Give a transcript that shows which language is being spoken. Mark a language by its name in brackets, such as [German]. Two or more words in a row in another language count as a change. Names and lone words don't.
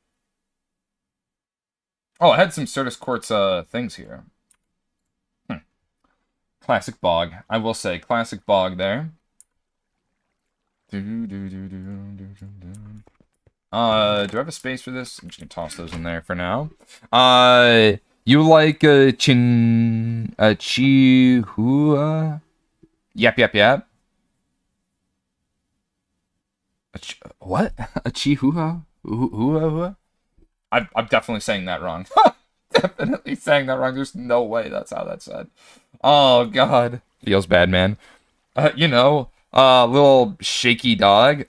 [English] Oh, I had some Certus Quartz things here. Classic bog. I will say, classic bog there. Do I have a space for this? I'm just gonna toss those in there for now. You like Chihua? Yap, yap, yap. What? A Chihua? Hua? I'm definitely saying that wrong. Definitely saying that wrong. There's no way that's how that's said. Oh, God. Feels bad, man. Little shaky dog.